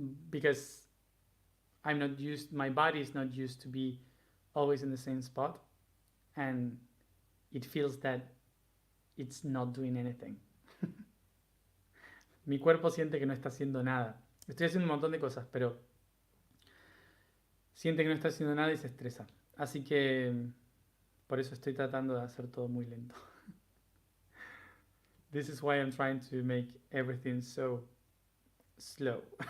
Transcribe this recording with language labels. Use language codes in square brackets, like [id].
[en] Because I'm not used. My body is not used to be always in the same spot, and it feels that it's not doing anything. [es] Mi cuerpo siente que no está haciendo nada. Estoy haciendo un montón de cosas, pero siente que no está haciendo nada y se estresa. Así que por eso estoy tratando de hacer todo muy lento. [en] This is why I'm trying to make everything so slow.